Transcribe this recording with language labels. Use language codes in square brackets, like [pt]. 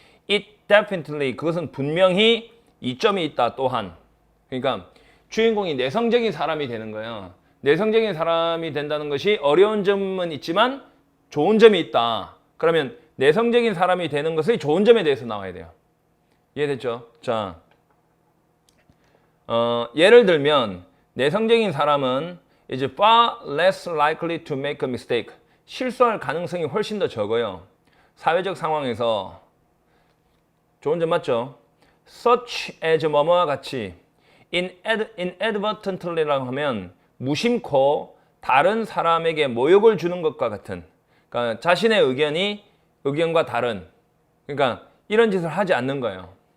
[en] It definitely [ko] 그것은 분명히 이점이 있다 또한. 그러니까 주인공이 내성적인 사람이 되는 거예요. 내성적인 사람이 된다는 것이 어려운 점은 있지만 좋은 점이 있다. 그러면 내성적인 사람이 되는 것의 좋은 점에 대해서 나와야 돼요. 이해됐죠? 자, 예를 들면 내성적인 사람은 [en] is far less likely to make a mistake. [ko] 실수할 가능성이 훨씬 더 적어요. 사회적 상황에서 좋은 점 맞죠? such as 뭐뭐와 같이 inadvertently라고 하면 무심코 다른 사람에게 모욕을 주는 것과 같은 그러니까 자신의 의견과 다른 그러니까 이런 짓을 하지 않는 거예요.